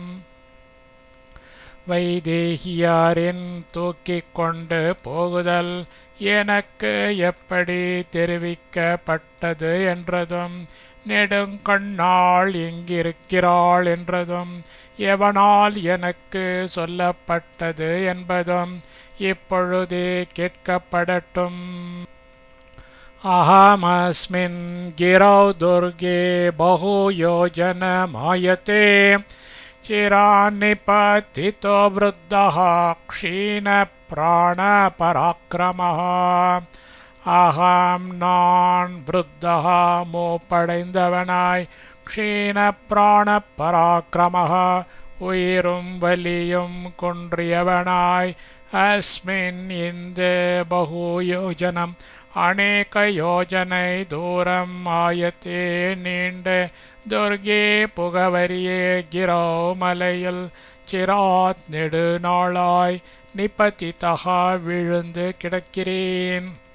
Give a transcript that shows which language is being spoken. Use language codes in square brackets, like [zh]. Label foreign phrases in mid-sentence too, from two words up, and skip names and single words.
[ta] வைதேகியாரின் தூக்கிக் கொண்டு போகுதல் எனக்கு எப்படி தெரிவிக்கப்பட்டது என்றதும் நெடுங்கண்ணாள் எங்கிருக்கிறாள் என்றதும் எவனால் எனக்கு சொல்லப்பட்டது என்பதும் இப்பொழுதே கேட்கப்படட்டும். [sa] अहमस्मिन् गिरौ दुर्गे बहु योजन मायते चिरान्निपतितो वृद्धः क्षीण प्राण पराक्रमः. அகம் நான் விருத்தः மூப்படைந்தவனாய் क्षीण प्राण पराक्रमः [ta] உயிரும் வலியும் குன்றியவனாய் அஸ்மின் இந்த [sa] बहु योजनम् [ta] அநேக யோஜனை தூரம் ஆயத்தே நீண்ட துர்கே புகவரியே கிரோ மலையில் சிராத் நெடுநாளாய் நிபதிதா விழுந்து கிடக்கிறேன்.